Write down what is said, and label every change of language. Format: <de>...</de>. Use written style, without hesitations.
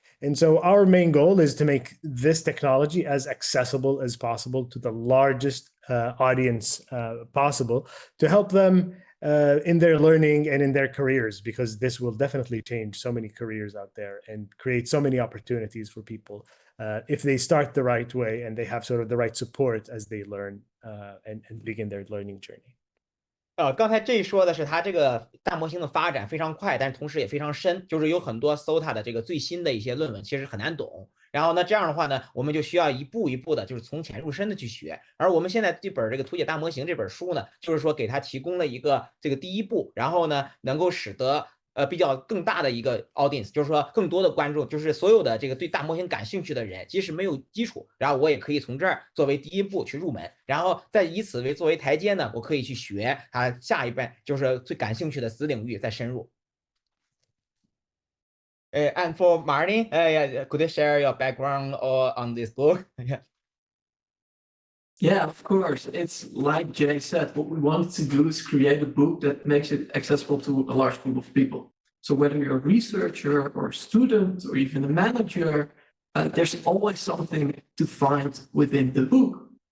<en>And so our main goal is to make this technology as accessible as possible to the largest audience possible, to help them in their learning and in their careers, because this will definitely change so many careers out there and create so many opportunities for people if they start the right way and they have the right support as they learn and begin their learning journey.</en> <zh>刚才这说的是它这个大模型的发展非常快，但是同时也非常深，就是有很多搜它的这个最新的一些论文，其实很难懂。然后呢，这样的话呢，我们就需要一步一步的，就是从浅入深的去学。而我们现在这本这个图解大模型这本书呢，就是说给它提供了一个这个第一步，然后呢，能够使得比较更大的一个 audience，就是说更多的观众，就是所有的这个对大模型感兴趣的人，即使没有基础，然后我也可以从这儿作为第一步去入门，然后再以此作为台阶呢，我可以去学它下一半就是最感兴趣的子领域再深入。</zh> <en>And for Martin, yeah, could you share your background on this book? Yeah. Yeah, of course. It's like Jay said, what we wanted to do is create a book that makes it accessible to a large group of people. So whether you're a researcher or a student or even a manager, there's always something to find within the book.</en>